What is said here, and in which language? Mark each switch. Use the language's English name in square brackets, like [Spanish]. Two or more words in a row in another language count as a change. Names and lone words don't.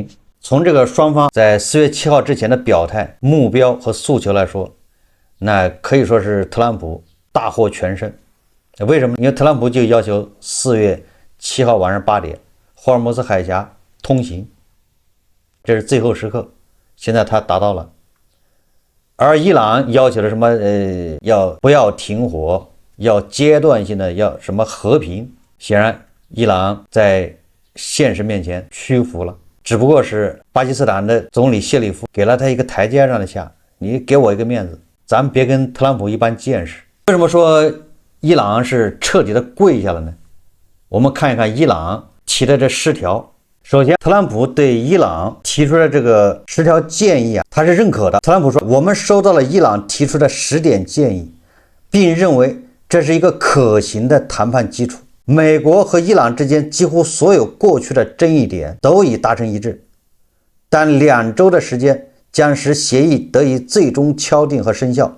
[Chinese] 從這個雙方在4月7號之前的表態、目標和訴求來說，那可以說是特朗普大獲全勝。為什麼？因為特朗普就要求4月7號晚上8點霍爾木茲海峽通行，這是最後時刻，現在他達到了。而伊朗要求的什麼要不要停火，要階段性的要什麼和平，顯然伊朗在現實面前屈服了。只不過是巴基斯坦的總理謝里夫給了他一個台階上的下，你給我一個面子，咱們別跟特朗普一般見識。為什麼說伊朗是徹底的跪下了呢？我們看一看伊朗提的這10 條。首先，特朗普對伊朗提出的這個10條建議啊，他是認可的。特朗普說，我們收到了伊朗提出的10點建議，並認為這是一個可行的談判基礎。美國和伊朗之間幾乎所有過去的爭議點都已達成一致，但2週的時間將使協議得以最終敲定和生效。